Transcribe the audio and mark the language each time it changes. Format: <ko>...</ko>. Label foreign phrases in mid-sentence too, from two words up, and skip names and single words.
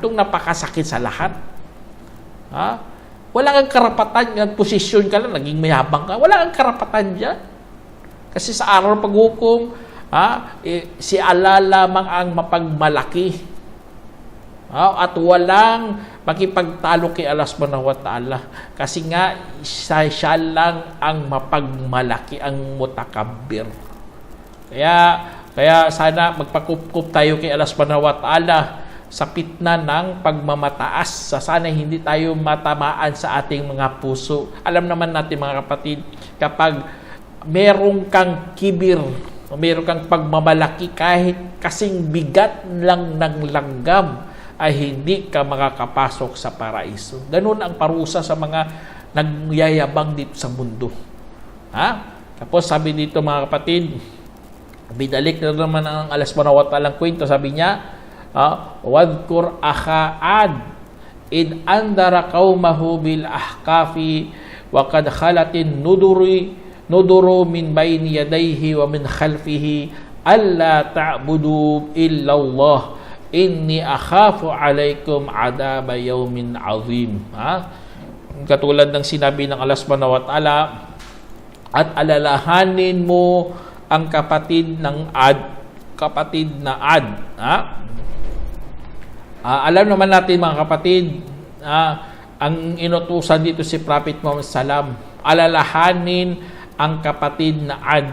<tl>Itong napakasakit sa lahat. Wala kang karapatan, posisyon ka lang, naging mayabang ka. Wala kang karapatan dyan. Kasi sa araw ng paghukom, si Allah lamang ang mapagmalaki. At walang makipagtalo kay Allah</tl> <ar>سبحانه وتعالى.</ar> <tl>Kasi nga, siya lang ang mapagmalaki, ang mutakabbir. Kaya sana magpakup-kup tayo kay Allah</tl> <ar>سبحانه وتعالى</ar> <tl>sa pitna ng pagmamataas. Sana hindi tayo matamaan sa ating mga puso. Alam naman natin, mga kapatid, kapag merong kang kibir, meron kang pagmamalaki, kahit kasing bigat lang ng langgam, ay hindi ka makakapasok sa paraiso. Ganun ang parusa sa mga nagyayabang dito sa mundo. Tapos sabi dito, mga kapatid, binalik na naman ang Allah</tl> <ar>سبحانه وتعالى</ar> <tl>kwento. Sabi niya,</tl> <ar>واذكر أخا عاد إذ أنذر قومه بالأحقاف وقد خلت النذر من بين يديه ومن خلفه ألا تعبدوا إلا الله إني أخاف عليكم عذاب يوم عظيم.</ar> <tl>Katulad ng sinabi ng Allah</tl> <ar>سبحانه وتعالى,</ar> <tl>at alalahanin mo ang kapatid na Ad. Alam naman natin, mga kapatid, ang inutusan dito si Prophet Muhammad salam, alalahanin ang kapatid na Ad.</tl>